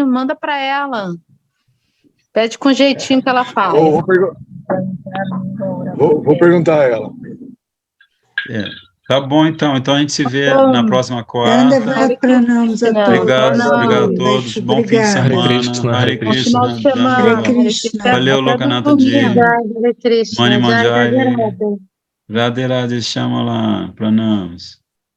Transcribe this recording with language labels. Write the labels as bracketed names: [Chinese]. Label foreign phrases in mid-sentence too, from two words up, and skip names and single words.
[Portuguese] Manda para ela. Pede com jeitinho que ela faz. Vou perguntar a ela. Tá bom, então. Então a gente se vê bom. na próxima Anda, quarta. vai pranams a Não, todos. Obrigado, não. obrigado a todos. Bom fim de Obrigada. Hare semana. Krishna, Hare Hare Bom final Krishna. de semana. Hare Dhamma. Krishna. Valeu, Até Lokanatha Ji. domingo. Mani Manjari. Radhe Radhe Shyamala. Pranams.